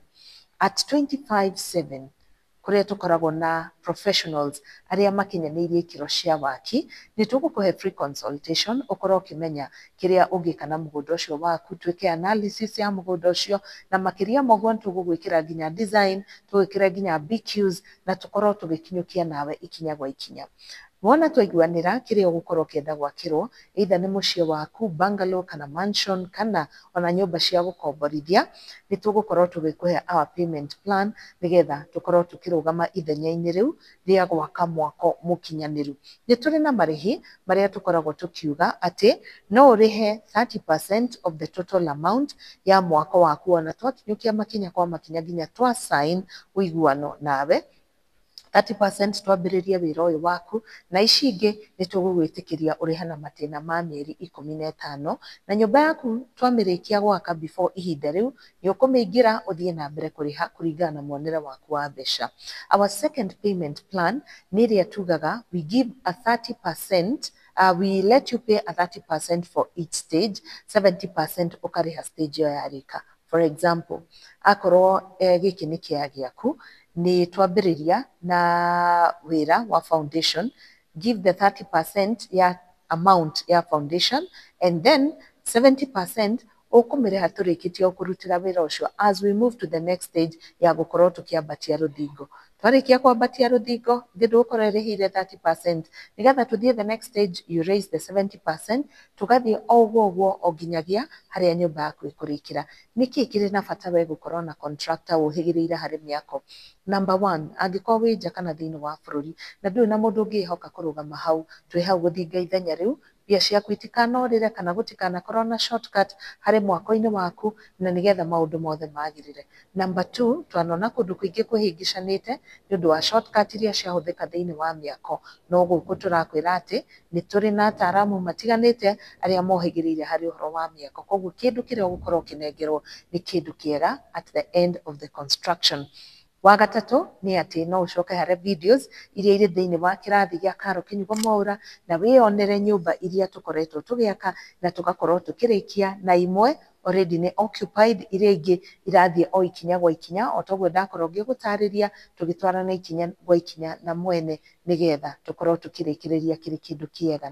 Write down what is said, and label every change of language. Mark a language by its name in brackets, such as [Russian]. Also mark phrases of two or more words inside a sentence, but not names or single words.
[Kikuyu] At 25/7 kũrĩa tũkoragwo na professionals arĩa makinyanĩirie ikĩro cia waki, nĩ tũgũkũhe [English] free consultation [Kikuyu] ũkorwo ũkĩmenya kĩrĩa ũngĩka na mũgũnda ũcio waku, twĩke analysis ya mũgũnda ũcio, na makĩria ma ũguo nĩ tũgũgwĩkĩra nginya design, tũgwĩkĩre nginya BQs na tũkorwo tũgĩkinyũkia nawe ikinya gwa ikinya. Wona twaiguanĩra kĩrĩa ũgũkorwo ũkĩenda gwakĩrwo, either nĩ mũciĩ waku, bungalow kana mansion kana ona nyũmba cia gũkomborithia, nĩ tũgũkorwo tũgĩkũhe [English] our payment plan [Kikuyu] nĩgetha tũkorwo tũkĩrũgama ithenya-inĩ rĩu rĩa gwaka mwako mũkinyanĩru. Nĩ tũrĩ na marĩhi marĩa tũkoragwo tũkiuga atĩ no ũrĩhe 30% [English] of the total amount [Kikuyu] ya mwako waku ona twakinyũkia makinya kwa makinya nginya twa sign ũiguano nawe. 30% twambĩrĩrie wĩra ũyũ waku, na ici ingĩ nĩ tũgũgwĩtĩkĩria ũrĩhe na matĩna ma mĩeri 15, na nyũmba yaku twamĩrĩkia gwaka before ihinda rĩu nĩ ũkũmĩingĩra ũthiĩ na mbere kũrĩha kũringana na muonere waku wa mbeca. [English] Our second payment plan [Kikuyu] nĩ ĩrĩa tugaga [English] we give a 30%, we let you pay a 30% for each stage, 70% [Kikuyu] ũkarĩha stage ĩyo yarĩka. [English] For example, [Kikuyu] akorwo gĩkĩ nĩ kĩa gĩaku, nĩ twambĩrĩria na wĩra wa foundation, [English] give the [Kikuyu] 30% ya amount ya foundation [English] and then [Kikuyu] 70% ũkũmĩrĩha tũrĩkĩtie kũrutĩra wĩra ũcio [English] as we move to the next stage [Kikuyu] ya gũkorwo tũkĩambatia rũthingo. Twarĩkia kwambatia rũthingo ndũgũkorwo ĩrĩhĩire 30%, nĩgetha tũthiĩ [English] the next stage you raise the 70%, [Kikuyu] tũgathiĩ o ũguo o nginyagia harĩa nyũmba yaku ĩkũrĩkĩra. Nĩkĩ kĩrĩ na bata we gũkorwo na contractor ũhĩgĩrĩire harĩ mĩako? Number one, angĩkorwo wĩ nja kana thĩinĩ wa bũrũri na ndũrĩ na mũndũ ũngĩhoka kũrũgama hau, twĩ hau gũthinga ithenya rĩu, mbia ciaku itikanorĩre kana gũtikanakorwo na shortcut harĩ mwako-inĩ waku, na nĩgetha maũndũ mothe magĩrĩre. Number two, twanona kũndũ kũingĩ kũhĩngĩcanĩte nĩ ũndũ wa shortcut iria ciahũthĩka thĩinĩ wa mĩako, no gũkũ tũrakwĩra atĩ nĩ tũrĩ na ataaramu matiganĩte arĩa mohĩgĩrĩire harĩ ũhoro wa mĩako, koguo kĩndũ kĩrĩa ũgũkorwo ũkĩnengerwo nĩ kĩndũ kĩega [English] at the end of the construction. [Kikuyu] Wa gatatũ nĩ atĩ no ũcoke harĩ videos iria irĩ thĩinĩ wa kĩrathi gĩa Karo Kĩnyugo MWAURA na wĩyonere nyũmba iria tũkoretwo tũgĩaka na tũgakorwo tũkĩrĩkia, na imwe already nĩ occupied, iria ingĩ irathiĩ o ikinya gwa ikinya, o toguo ndakorwo ngĩgũtarĩria, tũgĩtwarana ikinya gwa ikinya na mwene, nĩgetha tũkorwo tũkĩrĩkĩrĩria kĩrĩ kĩndũ kĩega.